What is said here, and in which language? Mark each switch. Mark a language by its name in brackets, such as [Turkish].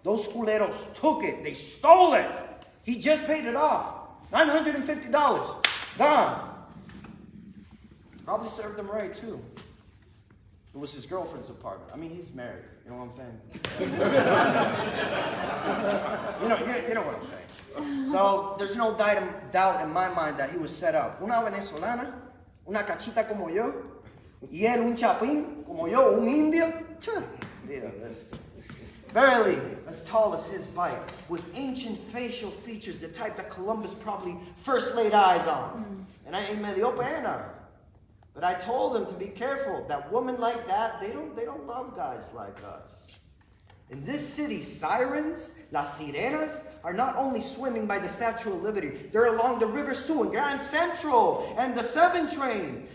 [English] Those culeros took it. They stole it. He just paid it off. $950. Gone. Probably served them right, too. It was his girlfriend's apartment. I mean, he's married. You know what I'm saying? you know what I'm saying. So there's no doubt in my mind that he was set up. [Spanish] Una venezolana, una cachita como yo, y él un chapín como yo, un indio. Mira [English] this. barely as tall as his bite, with ancient facial features, the type that Columbus probably first laid eyes on. And I [Spanish] me dio pena. [English] But I told him to be careful, that women like that, they don't love guys like us. In this city, sirens, [Spanish] las sirenas, [English] are not only swimming by the Statue of Liberty, they're along the rivers too, in Grand Central and the 7 train.